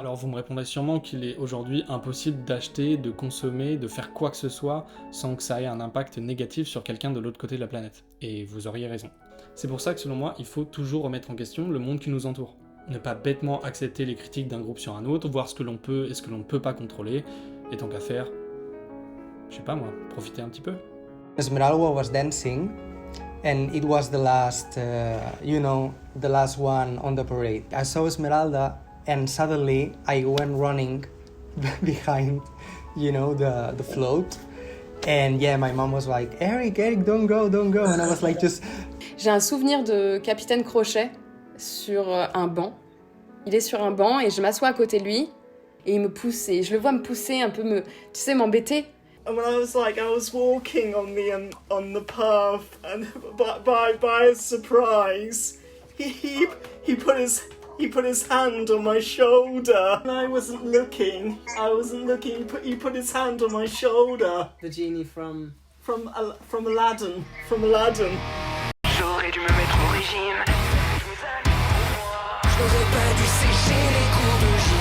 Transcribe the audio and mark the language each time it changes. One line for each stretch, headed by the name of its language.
French: Alors vous me répondrez sûrement qu'il est aujourd'hui impossible d'acheter, de consommer, de faire quoi que ce soit sans que ça ait un impact négatif sur quelqu'un de l'autre côté de la planète. Et vous auriez raison. C'est pour ça que selon moi, il faut toujours remettre en question le monde qui nous entoure. Ne pas bêtement accepter les critiques d'un groupe sur un autre, voir ce que l'on peut et ce que l'on ne peut pas contrôler, et tant qu'à faire, je sais pas moi, profiter un petit peu.
English: Esmeralda was dancing, and it was the last, the last one on the parade. I saw Esmeralda, and suddenly I went running behind, the float. And yeah, my mom was like, Eric, don't go. And I was like, just...
French: J'ai un souvenir de Capitaine Crochet sur un banc. Il est sur un banc et je m'assois à côté de lui et il me pousse et je le vois me pousser, un peu m'embêter.
English: And when I was walking on the path, and by surprise, he put his hand on my shoulder. And I wasn't looking. He put his hand on my shoulder. The genie from Aladdin. From Aladdin.
French: J'aurais dû me mettre au régime. Je n'aurais pas dû sécher les cours de